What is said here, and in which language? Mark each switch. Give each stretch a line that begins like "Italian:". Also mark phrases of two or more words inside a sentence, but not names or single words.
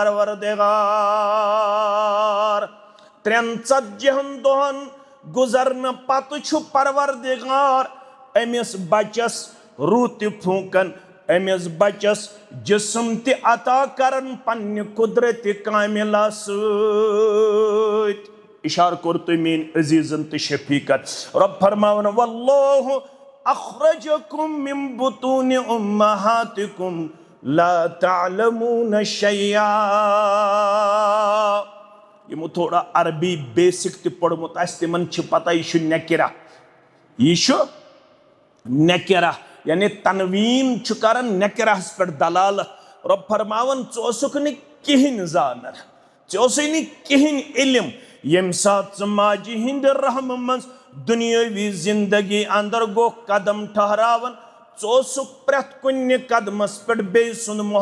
Kashmiri: پروردگار 40 دۄہن گُزرنہٕ پتہٕ چھُ پروردگار أمِس بچس روح تہِ پھوٗنکان أمِس بچس جسم تہِ عطا کران پننہِ قدرتِ کاملہ سۭتۍ اشارٕ کوٚر تۄہہِ میٲنۍ عزیٖزن تہٕ شفیٖقن رۄب فرماوان
Arabic: واللہ اخرجکم من بطون امہاتکم لا تعلمون شیئا
Kashmiri: یمو تھوڑا عربی بیسک تہِ پوٚرمُت آسہِ تِمن چھِ پتہ یہِ چھُ نکرہ یہِ چھُ نکرہ یعنی تنویٖن چھُ کران نکرہس پٮ۪ٹھ دلالت رۄب فرماوان ژٕ اوسُکھ نہٕ کِہینۍ زانان ژےٚ اوسُے نہٕ کِہینۍ علم ییٚمہِ ساتہٕ ژٕ ماجہِ ہِنٛدِ رحمہٕ منٛز دُنیٲوی زندگی انٛدر گوٚو قدم ٹھہراوان ژٕ اوسُکھ پرٛٮ۪تھ کُنہِ قدمس پٮ۪ٹھ بیٚیہِ سُنٛد